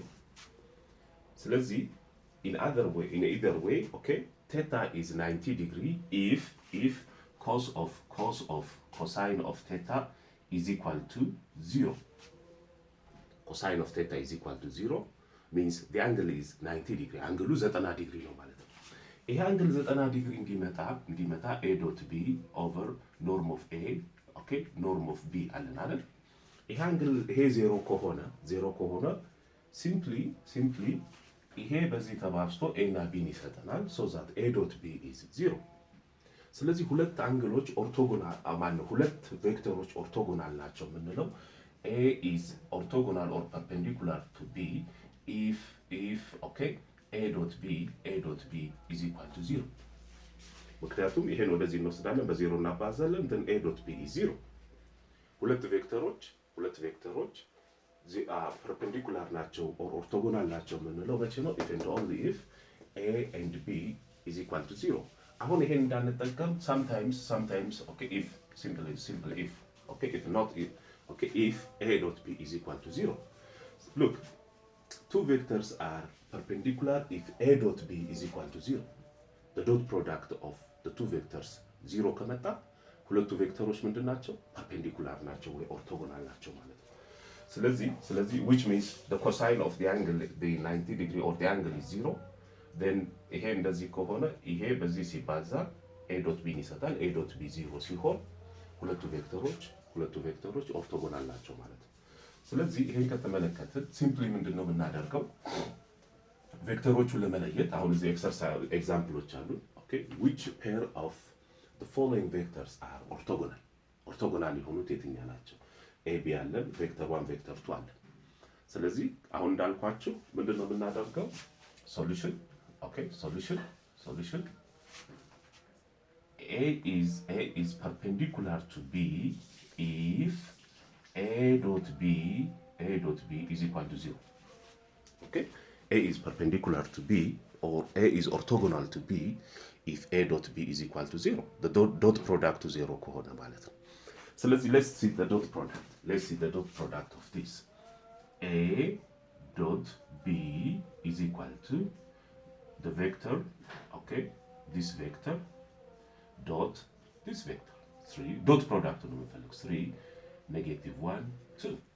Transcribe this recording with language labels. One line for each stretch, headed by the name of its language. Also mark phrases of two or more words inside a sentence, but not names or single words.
English: ስለዚህ in either way, okay, theta is 90 degree if cos of cosine of theta is equal to 0. Cosine of theta is equal to 0 means the angle is 90 degree.
Amharic: አንግሉ 90 ዲግሪ ነው ማለት ነው። ይሄ አንግል 90 ዲግሪ እንዲመጣ
English: a dot b over norm of a, okay, norm of b
Amharic: አለን አይደል? ይሄ አንግል ይሄ 0 ከሆነ simply ይሄ በዚህ ተባዝቶ a እና b ይሰጠናል
English: so that a dot b is 0.
Amharic: ስለዚህ ሁለት አንግሎች ሁለት ቬክተሮች ኦርቶጎናል ናቸው የምንለው
English: a is orthogonal or perpendicular to b if okay a dot b is equal to 0.
Amharic: ምክንያቱም ይሄን ወደዚህ እንወስዳለን በዜሮ እናባዛለን then
English: a dot b is 0.
Amharic: ሁለት ቬክተሮች perpendicular ናቸው
English: or orthogonal
Amharic: ናቸው የምንለው መቼ ነው?
English: if and only if a and b is equal to 0.
Amharic: አሁን ይሄን እንዳንጠቀም
English: sometimes okay if simple if, okay, if not if, okay, if a dot b is equal to 0. look, two vectors are perpendicular if a dot b is equal to 0. the dot product of the two vectors 0
Amharic: ከመጣ ሁለቱ ቬክተሮች ምንድን ናቸው?
English: perpendicular
Amharic: ናቸው ወይ
English: orthogonal
Amharic: ናቸው ማለት ነው። ስለዚህ
English: which means the cosine of the angle the 90 degree or the angle is 0 then
Amharic: ይሄ እንደዚህ ከሆነ ይሄ በዚህ ሲባዛ
English: a dot b
Amharic: ይሰጣል
English: a dot b 0
Amharic: ሲሆን ሁለቱ ቬክተሮች ኦርቶጎናል ናቸው ማለት ነው። ስለዚህ ይሄን ከተመለከትን ሲምፕሊ ምንድነው የምናደርገው ቬክተሮቹን ለመለየት አሁን እዚህ ኤግዛምፕሎች አሉ። ኦኬ
English: which pair of the following vectors are orthogonal
Amharic: የሆኑት የትኛ ናቸው? ab አለን ቬክተር 1 ቬክተር 2 አለን። ስለዚህ አሁን እንዳልኳችሁ ምንድነው የምናደርገው ሶሉሽን
English: a is perpendicular to b if a dot b is equal to 0. Okay, a is perpendicular to b or a is orthogonal to b if a dot b is equal to 0. The dot product to 0
Amharic: ከሆነ ማለት ነው። ስለዚህ
English: let's see the dot product of this. a dot b is equal to the vector, okay, this vector dot this vector 3 dot product
Amharic: ነው የምፈልግ
English: 3 -1 2